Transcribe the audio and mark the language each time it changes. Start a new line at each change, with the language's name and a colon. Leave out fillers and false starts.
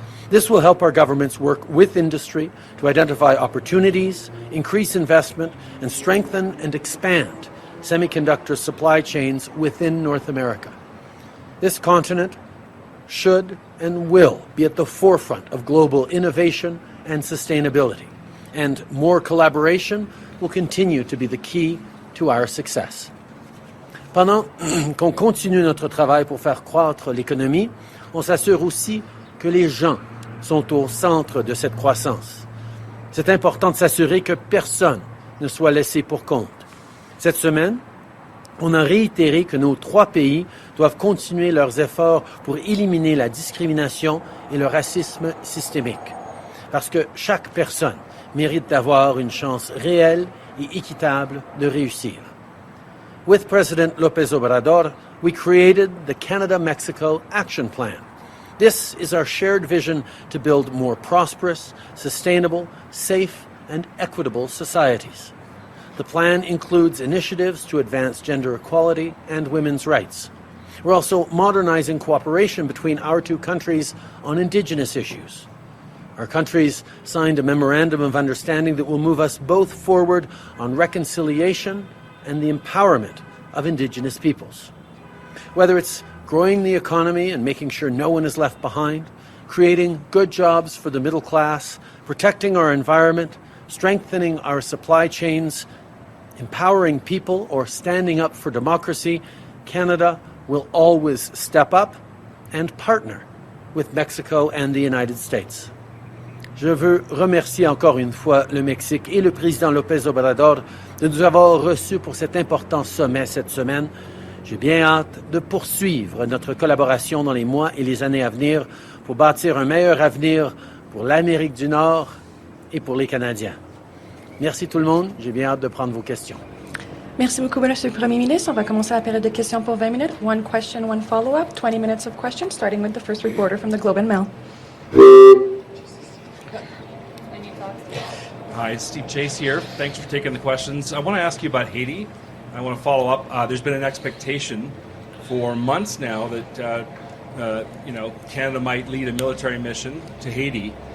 English: This will help our governments work with industry to identify opportunities, increase investment, and strengthen and expand semiconductor supply chains within North America. This continent should and will be at the forefront of global innovation and sustainability, and more collaboration will continue to be the key to our success.
French: Pendant qu'on continue notre travail pour faire croître l'économie, on s'assure aussi que les gens sont au centre de cette croissance. C'est important de s'assurer que personne ne soit laissé pour compte. Cette semaine, on a réitéré que nos 3 pays doivent continuer leurs efforts pour éliminer la discrimination et le racisme systémique. Parce que chaque personne mérite d'avoir une chance réelle et équitable de réussir.
English: With President López Obrador, we created the Canada-Mexico Action Plan. This is our shared vision to build more prosperous, sustainable, safe, and equitable societies. The plan includes initiatives to advance gender equality and women's rights. We're also modernizing cooperation between our 2 countries on Indigenous issues. Our countries signed a memorandum of understanding that will move us both forward on reconciliation and the empowerment of Indigenous peoples. Whether it's growing the economy and making sure no one is left behind, creating good jobs for the middle class, protecting our environment, strengthening our supply chains, empowering people, or standing up for democracy, Canada will always step up and partner with Mexico and the United States.
French: Je veux remercier encore une fois le Mexique et le président López Obrador de nous avoir reçus pour cet important sommet cette semaine. J'ai bien hâte de poursuivre notre collaboration dans les mois et les années à venir pour bâtir un meilleur avenir pour l'Amérique du Nord et pour les Canadiens. Merci tout le monde. J'ai bien hâte de prendre vos questions. Merci beaucoup, Monsieur le Premier ministre. On va commencer la période de questions pour 20 minutes.
English: One question, one follow-up. 20 minutes of questions, starting with the first reporter from the Globe and Mail. Hi, Steve Chase here. Thanks for taking the questions. I want to ask you about Haiti. I want to follow up. There's been an expectation for months now that Canada might lead a military mission to Haiti.